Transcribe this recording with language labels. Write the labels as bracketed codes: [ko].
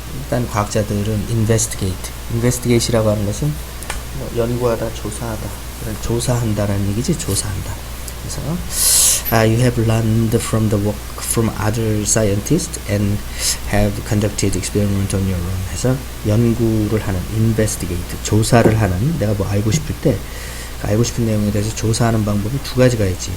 [ko] 일단 과학자들은 investigate이라고 하는 것은 연구하다, 조사하다, 조사한다라는 얘기지. 조사한다. [en] 그래서 you have learned from the work from other scientists and have conducted experiment on your own. [ko] 해서 연구를 하는, investigate, 조사를 하는, 내가 뭐 알고 싶을 때 알고 싶은 내용에 대해서 조사하는 방법이 두 가지가 있지.